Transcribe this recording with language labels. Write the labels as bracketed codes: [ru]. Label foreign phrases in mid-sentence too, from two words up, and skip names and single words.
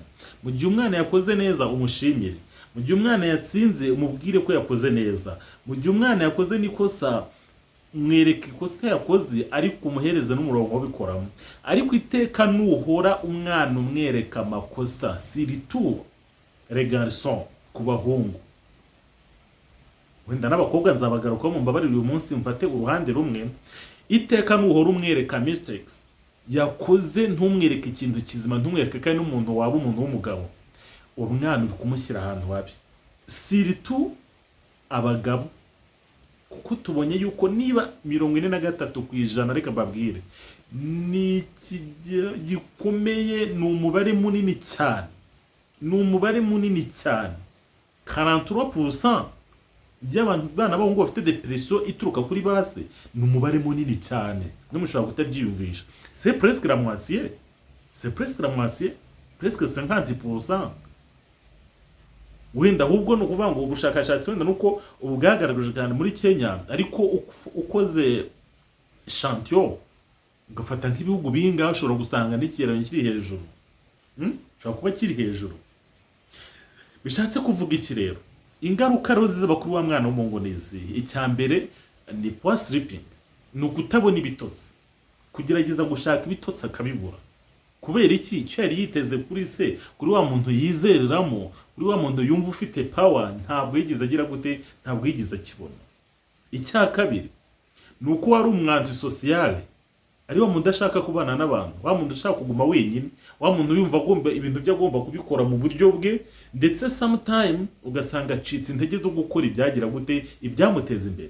[rw] Mu gihe umwana yakoze neza umushimire, mu gihe umwana yatsinze umubwire ko yakoze neza, mu gihe umwana yakoze n'ikosa mwereka ikosa yakoze, ariko umuhereza n'umurongo wabikoramo. Ariko iteka nuhora umwana umwereka amakosa, [fr] surtout les garçons, [rw] ku bahungu, wenda n'abakobwa nzabagaruka mu mbabarire uyu munsi mfate uruhande rumwe, iteka nuhora umwereka mistakes yakoze, ntumwereke ikintu kizima, ntumwereke kandi n'umuntu waba umuntu w'umugabo, umwana uri kumushyira ahantu habi. Surtout abagabo, kuko tubonye yuko niba 43%, reka mbabwire, ni gikomeye, ni umubare munini cyane, ni umubare munini cyane. 43% by'abantu bana b'abahungu bafite depression ituruka kuri base, ni umubare munini cyane, n'umushobora kutabyiyumvisha. [fr] C'est presque la moitié, c'est presque la moitié, presque 50%. [rw] Wenda ahubwo no kuvuga ngo ubushakashatsi wenda nuko ubwagaragaje cyane muri Kenya, ariko ukoze champion ugafata nk'ibihugu binga ushobora gusanga n'ikigereranyo kiri hejuru, ushobora kuba kiri hejuru. Bishatse kuvuga iki rero? Ingaruka rero z'abakuru wa mwana w'umungu n'izi. Icyambere ni [en] poor sleeping, [rw] ni ukutabona ibitotsi, kugerageza gushaka ibitotsi akabibura. Kubera iki? Icyo yari yiteze kuri se, kuri wa muntu yizereramo, kuri wa muntu yumva ufite power, ntabwo yigize agira gute, ntabwo yigize akibona. Icya kabiri ni uko wari umwanzi sociale, ari wa muntu ashaka kubana n'abantu, wa muntu ushaka kuguma wenyine, wa muntu yumva agomba ibintu byo agomba kubikora mu buryo bwe, ndetse sometime ugasanga acitse intege zo gukora ibyagira gute, ibyamuteza imbere.